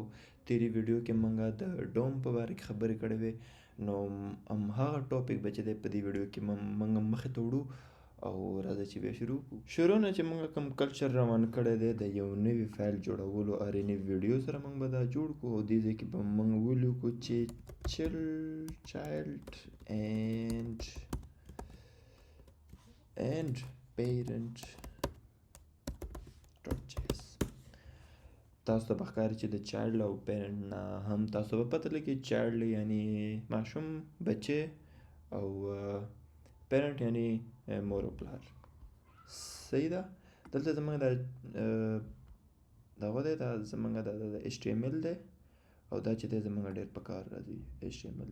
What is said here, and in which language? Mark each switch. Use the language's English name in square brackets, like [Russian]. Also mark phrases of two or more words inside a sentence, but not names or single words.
[Pashto] تیرې ویډیو کې موږ د ډوم په باره کې خبرې کړې وې، نو هماغه ټاپک به چې دی په دې ویډیو کې موږ مخې ته وړو. او راځه چې بیا شروع کړو. شروع نه چې موږ کوم کلچر روان کړی دی د یو نوي فایل جوړولو ارې نوي ویډیو سره موږ به دا جوړ کړو، او دې ځای کې به موږ ولیکو چې [English] child and parent.js. [Pashto] تاسو ته به ښکاري چې د چایلډ او پیرنټ نه هم تاسو به پته لګي. چایلډ یعنی ماشوم، بچه، او پیرنټ یعنی مور او پلار. صحیح ده. دلته زموږ دغه دی، دا زموږ د HTML دی، او دا چې دی زموږ ډېر په کار راځي HTML.